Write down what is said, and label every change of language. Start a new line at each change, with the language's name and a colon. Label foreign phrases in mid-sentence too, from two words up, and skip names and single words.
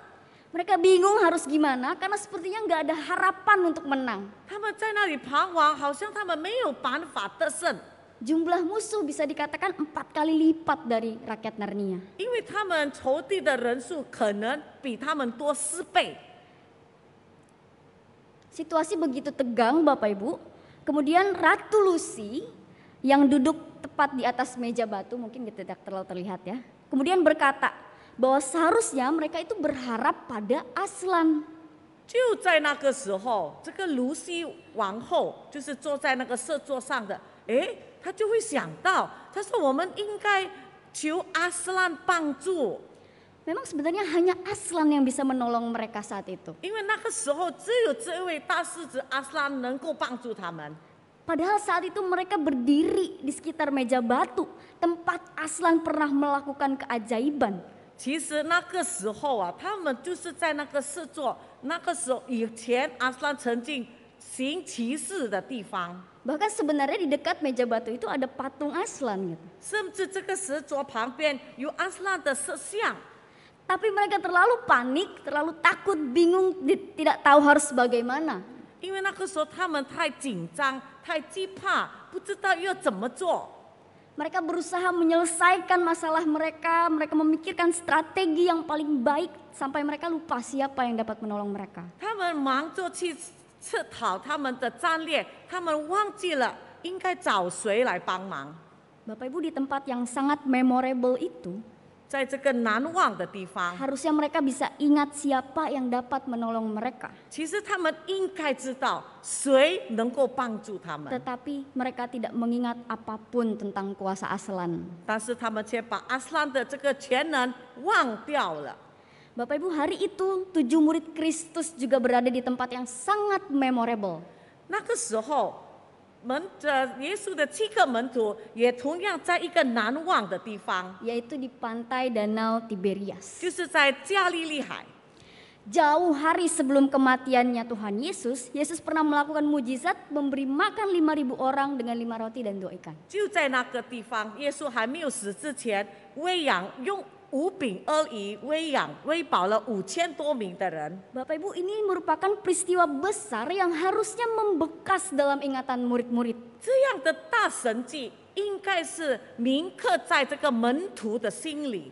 Indonesian: Mereka bingung harus gimana karena sepertinya nggak ada harapan untuk menang.
Chinese: 他们在那里彷徨，好像他们没有办法得胜，
Indonesian: Jumlah musuh bisa dikatakan 4 kali lipat dari rakyat Narnia.
Chinese: 因为他们仇敌的人数可能比他们多4倍。
Indonesian: Situasi begitu tegang Bapak Ibu. Kemudian Ratu Lucy yang duduk tepat di atas meja batu, mungkin tidak terlalu terlihat ya. Kemudian berkata bahwa seharusnya mereka itu berharap pada Aslan.
Chinese: 就在那个时候，这个卢西王后就是坐在那个圣桌上的，她就会想到，她说我们应该求阿斯兰帮助，
Indonesian: Memang sebenarnya hanya Aslan yang bisa menolong mereka saat itu.
Chinese: 因为那个时候只有这位大狮子阿斯兰能够帮助他们。
Indonesian: Padahal saat itu mereka berdiri di sekitar meja batu, tempat Aslan pernah melakukan keajaiban.
Chinese: 其实那个时候啊，他们就是在那个圣座，那个时候以前阿斯兰曾经行奇事的地方，
Indonesian: Bahkan sebenarnya di dekat meja batu itu ada patung Aslan gitu.
Chinese: 甚至这个石桌旁边有阿斯兰的石像。
Indonesian: Tapi mereka terlalu panik, terlalu takut, bingung, tidak tahu harus bagaimana.
Chinese: 因为那个时候他们太紧张、太惧怕，不知道要怎么做。
Indonesian: Mereka berusaha menyelesaikan masalah mereka, mereka memikirkan strategi yang paling baik sampai mereka lupa siapa yang dapat menolong mereka.
Chinese: 他们忙着去探讨他们的战略，他们忘记了应该找谁来帮忙。
Indonesian: Bapak Ibu, di tempat yang sangat memorable itu,
Chinese: 在这个难忘的地方，
Indonesian: harusnya mereka bisa ingat siapa yang dapat menolong mereka.
Chinese: 其实他们应该知道谁能够帮助他们，
Indonesian: Tetapi mereka tidak mengingat apapun tentang kuasa Aslan.
Chinese: 但是他们却把阿斯兰的这个全能忘掉了。
Indonesian: Bapak Ibu, hari itu 7 murid Kristus juga berada di tempat yang sangat memorable.
Chinese: 那个时候，耶稣的7个门徒也同样在一个难忘的地方，
Indonesian: Yaitu di pantai Danau Tiberias.
Chinese: 就是在加利利海。
Indonesian: Jauh hari sebelum kematiannya Tuhan Yesus, Yesus pernah melakukan mujizat memberi makan 5.000 orang dengan 5 roti dan 2 ikan.
Chinese: 就在那个地方，耶稣还没有死之前，用5饼2鱼喂饱了5000多名的人。
Indonesian: Bapak Ibu, ini merupakan peristiwa besar yang harusnya membekas dalam ingatan murid-murid.
Chinese: 这样的大神迹应该是铭刻在这个门徒的心里，